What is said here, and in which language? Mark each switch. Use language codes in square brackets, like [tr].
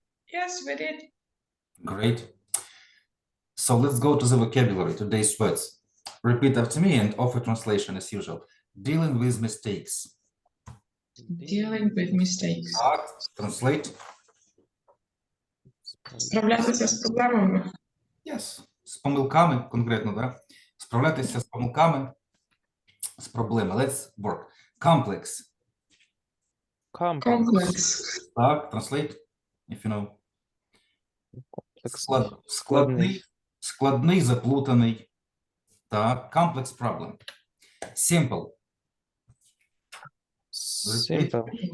[en] Yes, we did. Great. So let's go to the vocabulary, today's words. Repeat after me and offer translation as usual. Dealing with mistakes. Dealing with mistakes. [uk] Так, [en] translate. [uk] Справлятися з проблемами. [en] Yes. [uk] З помилками конкретно, да? Справлятися з помилками, з проблеми. [en] Let's work. Complex. Complex. [uk] Так, [en] translate, if you know. [uk] Комплексний. Складний, заплутаний. Так, [en] complex problem. Simple. Simple.